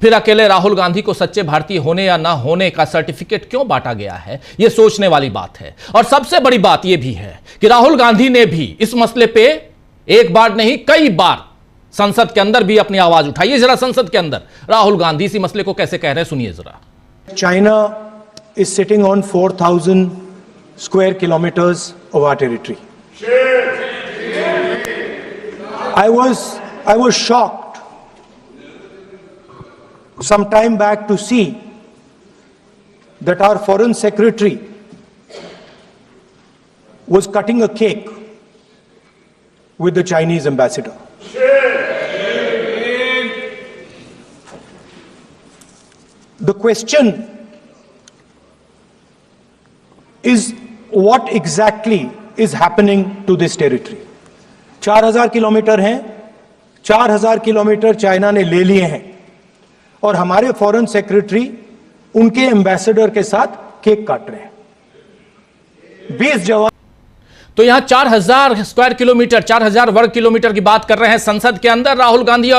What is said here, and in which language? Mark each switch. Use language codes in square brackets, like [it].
[hi] फिर अकेले राहुल गांधी को सच्चे भारतीय होने या ना होने का सर्टिफिकेट क्यों बांटा गया है, यह सोचने वाली बात है। और सबसे बड़ी बात यह भी है कि राहुल गांधी ने भी इस मसले पे एक बार नहीं कई बार संसद के अंदर भी अपनी आवाज उठाइए जरा। संसद के अंदर राहुल गांधी इसी मसले को कैसे कह रहे हैं, सुनिए जरा। [en] China is sitting on 4,000 square kilometers of our territory. I was shocked some time back to see that our foreign secretary was cutting a cake with the Chinese ambassador. The question is what exactly is happening to this territory? [hi] 4,000 kilometre हैं, 4,000 kilometre China ने ले लिए हैं और हमारे foreign secretary उनके ambassador के साथ केक काट रहे हैं। 20 जवान। तो यहां 4,000 स्क्वायर किलोमीटर, 4,000 वर्ग किलोमीटर की बात कर रहे हैं संसद के अंदर राहुल गांधी।